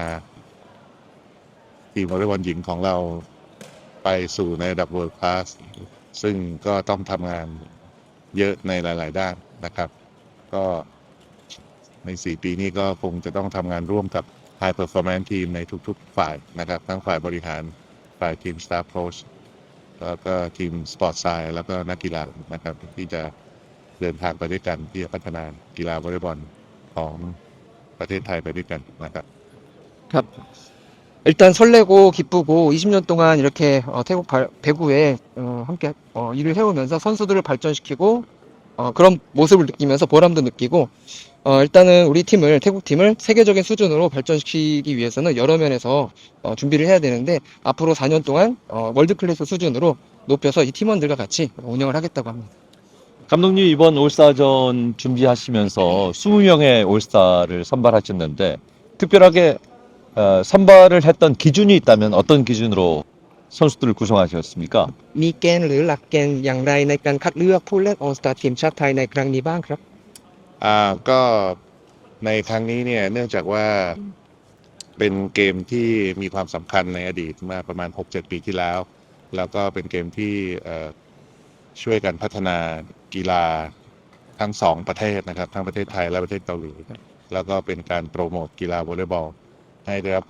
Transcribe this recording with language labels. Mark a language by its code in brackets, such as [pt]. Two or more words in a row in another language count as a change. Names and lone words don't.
[th] ทีมวอลเลย์บอลหญิงของเราไปสู่ในระดับ [en] World Class [th] ซึ่งก็ต้องทำงานเยอะในหลายๆด้านนะครับก็ใน4 ปีนี้ก็คงจะต้องทำงานร่วมกับ [en] High Performance Team [th] ในทุกๆฝ่ายนะครับทั้งฝ่ายบริหารฝ่ายทีม [en] Staff Coach [th] แล้วก็ทีม [en] Sport Science [th] แล้วก็นักกีฬานะครับที่จะเดินทางไปด้วยกันที่จะพัฒนากีฬาวอลเลย์บอลของประเทศไทยไปด้วยกันนะครับ [ko] ครับ 일단 설레고 기쁘고 20년 동안 이렇게 태국 배구에 함께 일을 해오면서 선수들을 발전시키고 그런 모습을 느끼면서 보람도 느끼고 일단은 우리 팀을 태국 팀을 세계적인 수준으로 발전시키기 위해서는 여러 면에서 준비를 해야 되는데 앞으로 4년 동안 월드 클래스 수준으로 높여서 이 팀원들과 같이 운영을 하겠다고 합니다. 감독님 이번 올스타전 준비하시면서 20명의 올스타를 선발하셨는데 특별하게 선발을 했던 기준이 있다면 어떤 기준으로 선수들을 구성하셨습니까? [th] มีเกณฑ์หรือหลักเกณฑ์อย่างไรในการคัดเลือกผู้เล่นออลสตาร์ทีมชาติไทยในครั้งนี้บ้างครับ ก็ในครั้งนี้เนี่ยเนื่องจากว่าเป็นเกมที่มีความสำคัญในอดีตมาประมาณ 6-7 ปีที่แล้วแล้วก็เป็นเกมที่ช่วยกันพัฒนากีฬาทั้งสองประเทศนะครับทั้งประเทศไทยและประเทศเกาหลีแล้วก็เป็นการโปรโมทกีฬาวอลเลย์บอลให้ได้รับ